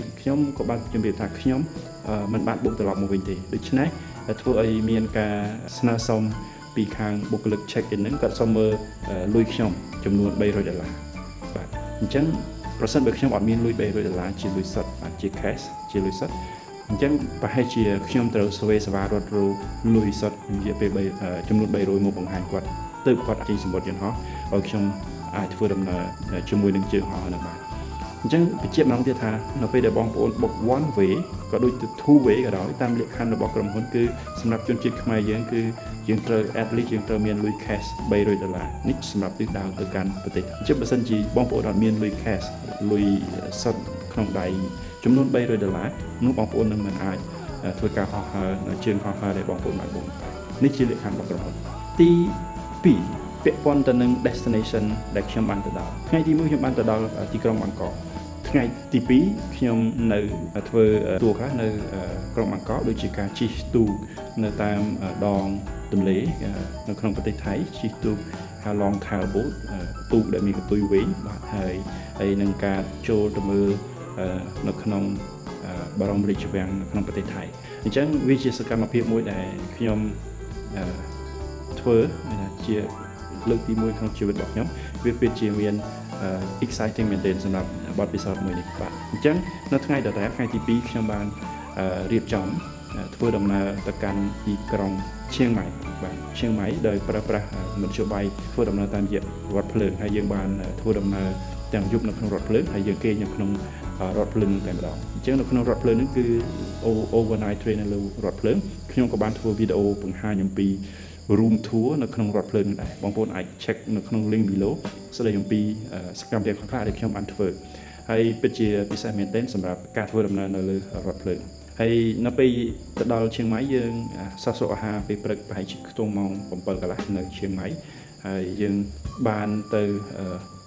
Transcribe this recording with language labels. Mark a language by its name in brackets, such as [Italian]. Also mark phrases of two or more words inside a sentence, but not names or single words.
[Khmer] ខ្ញុំក៏បានជម្រាបថាខ្ញុំមិនបានបុកត្រឡប់មកវិញទេដូច្នេះធ្វើឲ្យមានការស្នើសុំពីខាងបុគ្គលិក [English] check in [Khmer] ហ្នឹងគាត់សុំមើលលុយខ្ញុំចំនួន$300បាទអញ្ចឹងប្រសិនបើខ្ញុំអត់មានលុយ$300ជាលុយសុទ្ធជា cash ជាលុយសុទ្ធអញ្ចឹងប្រហែលជាខ្ញុំត្រូវស្វេសវ៉ារត់រលុយសុទ្ធរយៈពេលចំនួន$300មកបង្ហាញគាត់ទើបគាត់ចេញសម្បត្តិយន្តហោះឲ្យខ្ញុំអាច ធ្វើដំណើរជាមួយនឹងជើងហោះហ្នឹងបាទអញ្ចឹងបញ្ជាក់ម្ដងទៀតថានៅពេលដែលបងប្អូនបុក [English] one way [Khmer] ក៏ដូចជា [English] two way [Khmer] ក៏ដោយតាមលក្ខខណ្ឌរបស់ក្រុមហ៊ុនគឺសម្រាប់ជនជាតិខ្មែរយើងគឺយើងត្រូវ [English] at least [Khmer] យើងត្រូវមានលុយ cash $300នេះសម្រាប់ទិសដៅទៅកាន់ប្រទេសអញ្ចឹងបើសិនជាបងប្អូនអត់មានលុយ cash លុយសុទ្ធក្នុងដៃចំនួន$300នោះបងប្អូននឹងមិនអាចធ្វើការហោះហើរនៅជើងហោះហើរ ដែលបងប្អូនបានបុកនេះជាលក្ខខណ្ឌរបស់ក្រុមហ៊ុនទី2ពាក់ព័ន្ធទៅនឹង destination ដែលខ្ញុំបានទៅដល់ថ្ងៃទី1ខ្ញុំបានទៅដល់ទីក្រុងបាងកកថ្ងៃទី2ខ្ញុំនៅធ្វើទូខ្លះនៅក្រុងបាងកកដូចជាការជិះទូកនៅតាមដងទន្លេនៅក្នុងប្រទេសថៃជិះទូក long [English] tail boat [Khmer] ទូកដែលមានកន្ទុយវែងបាទហើយនឹងការចូលទៅមើលនៅក្នុងបរមរាជវាំងនៅក្នុងប្រទេសថៃអញ្ចឹងវាជាសកម្មភាពមួយដែលខ្ញុំធ្វើជាលើកទី1ក្នុងជីវិតរបស់ខ្ញុំវា ពិតជាមាន exciting មែនទែនសម្រាប់បទពិសោធន៍មួយនេះបាទអញ្ចឹងនៅថ្ងៃដដែលថ្ងៃទី2ខ្ញុំបានរៀបចំធ្វើដំណើរទៅកាន់ទីក្រុងឈៀងម៉ៃបាទ ឈៀងម៉ៃដោយប្រើប្រាស់មធ្យោបាយធ្វើដំណើរតាមរយៈរថភ្លើងហើយយើងបានធ្វើដំណើរទាំងយប់នៅក្នុងរថភ្លើងហើយ យើងគេងនៅក្នុងរថភ្លើងតែម្ដងអញ្ចឹងនៅក្នុងរថភ្លើងនេះគឺ [English] overnight train [Khmer] នៅលើរថភ្លើងខ្ញុំក៏បានធ្វើវីដេអូបង្ហាញអំពី [English] room tour [Khmer] នៅក្នុងរថភ្លើងដែរបងប្អូនអាច check នៅក្នុង [English] link below [Khmer] ស្ដីអំពីសកម្មភាពខ្លះៗដែលខ្ញុំបានធ្វើហើយពិតជាពិសេសមែនទែនសម្រាប់ការធ្វើដំណើរនៅលើរថភ្លើងហើយនៅពេលទៅដល់ឈៀងម៉ៃយើងសោះអាហារពេលព្រឹកប្រហែលជាខ្ទង់ម៉ោង7កន្លះនៅឈៀងម៉ៃហើយយើងបានទៅ